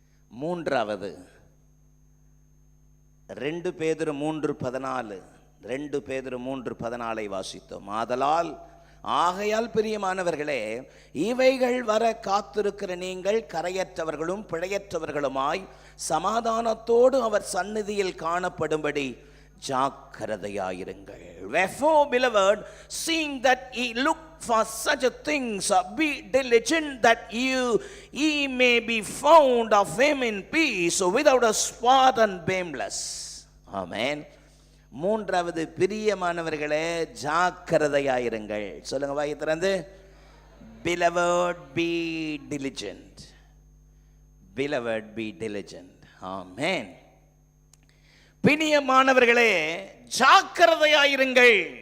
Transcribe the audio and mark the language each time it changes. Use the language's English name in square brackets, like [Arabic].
[Tamil] மூன்றாவது 2 பேதுரு 3:14, 2 பேதுரு 3:14 வாசித்தோம். ஆகையால் பிரியமானவர்களே, இவைகள் வர காத்திருக்கிற நீங்கள் கரையற்றவர்களும் பிழையற்றவர்களுமாய் சமாதானத்தோடு அவர் சந்நிதியில் காணப்படும்படி ஜாக்கிரதையாயிருங்கள். [English] Wherefore, beloved, seeing that ye look for such a things, be diligent that ye may be found of him in peace, without a spot and blameless. Amen. [Tamil] மூன்றாவது, பிரியமானவர்களே ஜாக்கிரதையாயிருங்கள். சொல்லுங்க வாயை திறந்து. [English] Beloved, be diligent. Beloved, be diligent. Amen. [Tamil] பிரியமானவர்களே ஜாக்கிரதையாயிருங்கள்.